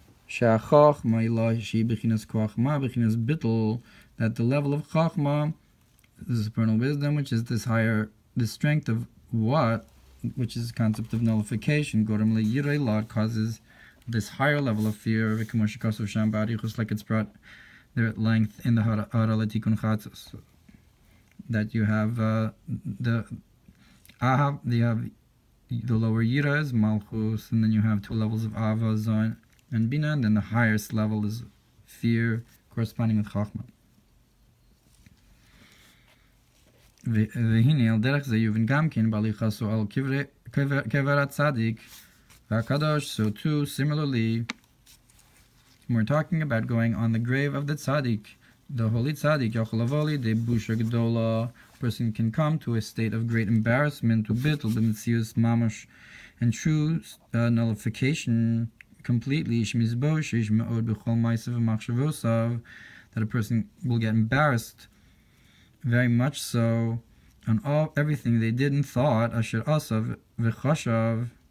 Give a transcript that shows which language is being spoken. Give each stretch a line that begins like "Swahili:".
English: That the level of chachma, this is supernal wisdom, which is this strength of what, which is the concept of nullification, causes this higher level of fear, like it's brought there at length in the Hara Tikun Chatzos. That you have the lower Yira is Malchus, and then you have two levels of Ava, Zon, and Bina, and then the highest level is fear, corresponding with Chachma.
Hebrew: והנה על דרך זה יובן גם כן בהליכתו על קבר הצדיק והקדוש.
English: So too, similarly, we're talking about going on the grave of the tzaddik, the holy tzaddik, Yochalavoli, the Busha Gedola, person can come to a state of great embarrassment, to bittul, the Metzius Mamash, and true nullification completely, that a person will get embarrassed very much so on everything they did and thought,
Hebrew: asher asav v'chashav,